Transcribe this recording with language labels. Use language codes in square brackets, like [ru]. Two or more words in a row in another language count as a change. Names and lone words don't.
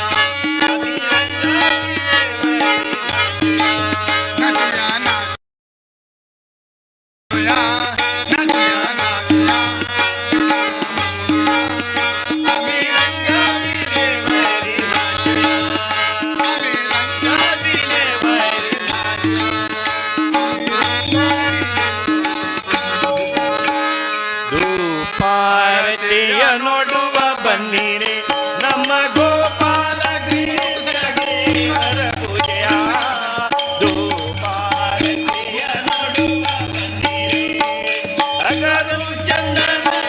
[mr] नाचूया नाचूया नाचूया नाचूया आम्ही रंगातीले वरी नाचूया आम्ही रंगातीले वरी [kn] ಧೂಪಾರತಿಯ ನೋಡುವ ಬನ್ನಿರೆ ನಮ್ಮ ಗೋಪಾಲ ಗ್ರೀವರ ಪೂಜೆಯ ಧೂಪಾರತಿಯ ನೋಡುವ ಬನ್ನಿರೆ ಅಗದು ಚಂದನ